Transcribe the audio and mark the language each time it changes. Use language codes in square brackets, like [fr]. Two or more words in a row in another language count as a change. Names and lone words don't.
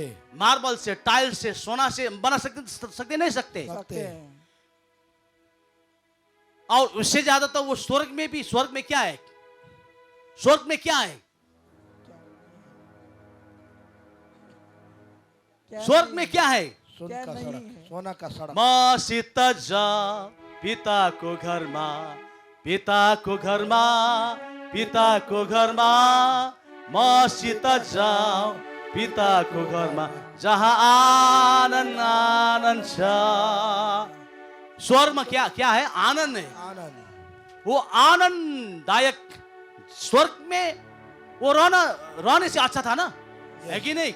[hi] मार्बल से, टाइल से, सोना से बना सकते नहीं सकते? सकते। और उससे ज्यादा तो वो स्वर्ग में भी, स्वर्ग में क्या है? स्वर्ग में क्या है? स्वर्ग में क्या है? सोना क्या का नहीं सड़क। है? सोना का सड़क। [ne] मसित जा पिता को घरमा, पिता को घरमा, पिता को घरमा, मसित जाओ पिता को घरमा, जहाँ आनंद आनंद छ। [hi] स्वर्ग में क्या क्या है? आनंद है। आनंद। वो आनंददायक स्वर्ग में वो रहने से अच्छा था ना, है कि नहीं?